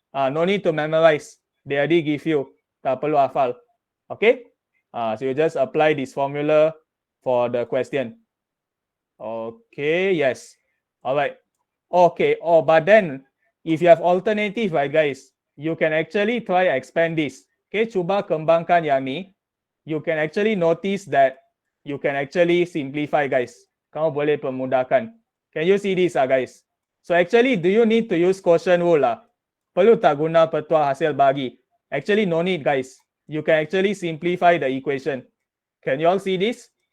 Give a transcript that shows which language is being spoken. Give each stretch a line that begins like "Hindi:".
English: No need to memorize. They already give you.
Malay: Tak perlu hafal.
English: Okay? So you just apply this formula for the question. Okay, yes. All right. Okay. But then if you have alternative, right, guys, you can actually try expand this.
Malay: Okay, cuba kembangkan yang ni.
English: You can actually notice that you can actually simplify, guys.
Malay: Kamu boleh permudahkan.
English: Can you see this, guys? So actually, do you need to use quotient rule lah?
Malay: Perlu tak guna petua hasil bagi?
English: Actually, no need, guys. You can actually simplify the equation. Can you all see this?